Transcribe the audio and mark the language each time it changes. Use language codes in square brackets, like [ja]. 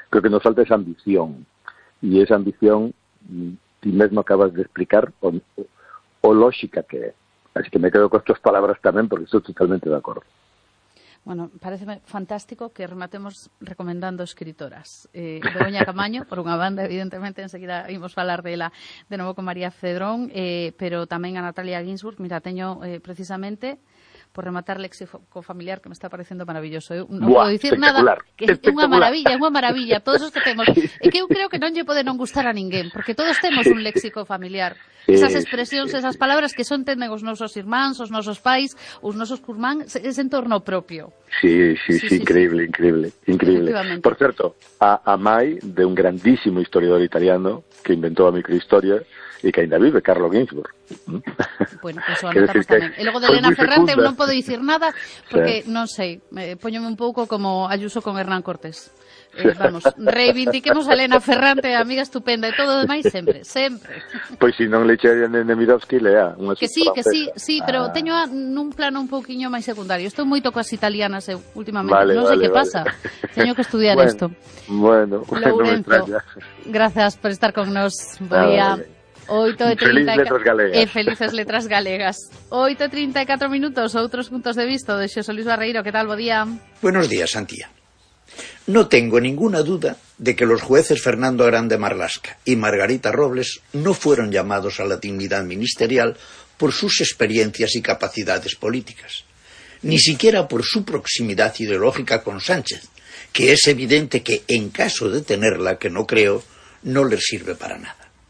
[gl] Creo que nos falta esa ambición, e esa ambición ti mesmo acabas de explicar o lógica que é. Así que me quedo con estas palabras tamén, porque estou totalmente de acordo. Bueno, pareceme fantástico que rematemos recomendando escritoras. Begoña Caamaño, por unha banda, evidentemente, enseguida imos falar dela de novo con María Cedrón, pero tamén a Natalia Ginzburg, mira, teño precisamente... por rematar léxico familiar, que [es] me está pareciendo maravilloso. [gl] Eu non puedo dicir nada, que é unha maravilla, todos os que temos. É que eu creo que non lle pode non gustar a ninguén, porque todos temos un léxico familiar. Esas expresións, esas palabras que só entenden os nosos irmáns, os nosos pais, os nosos curmán, ese entorno propio. Sí, increíble, sí. increíble. Por certo, a mai de un grandísimo historiador italiano que inventou a microhistoria, e que ainda vive Carlo Ginzburg. Bueno, pues o anotamos tamén. E logo de Elena Ferrante, eu non podo dicir nada, porque, non sei, poñome un pouco como Ayuso con Hernán Cortés. Vamos, reivindiquemos a Elena Ferrante, amiga estupenda, e todo o demais sempre. Pois si non le echarían en Nemirovsky, lea. Que sí, pero teño nun plano un pouquiño máis secundario. Estou moito coas italianas últimamente, non sei que pasa. Teño que estudiar isto. Bueno, non me extraña. Grazas por estar con nos. Boa. 8:30 e felices letras galegas. 8:34 minutos, outros puntos de vista de Xosé Luis Barreiro. Que tal, bo día? [es] Buenos días, Santía. No tengo ninguna duda de que los jueces Fernando Grande Marlaska y Margarita Robles no fueron llamados a la dignidad ministerial por sus experiencias y capacidades políticas, ni siquiera por su proximidad ideológica con Sánchez, que es evidente que, en caso de tenerla, que no creo, no les sirve para nada.